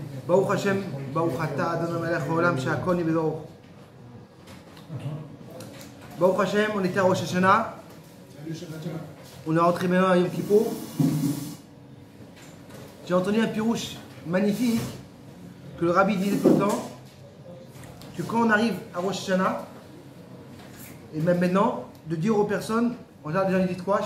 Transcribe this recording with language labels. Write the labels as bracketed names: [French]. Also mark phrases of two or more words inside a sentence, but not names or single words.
[Hebrew] ברוך השם, ברוך אתה אדוני מלך העולם שהכל Nהיה בדברו. ברוך השם, [French] on était à Rosh Hashanah. On est rentré maintenant à Yom Kippour. J'ai entendu un pirouche magnifique que le rabbi disait tout le temps que quand on arrive à Rosh Hashanah, et même maintenant, de dire aux personnes, on a déjà dit quoi?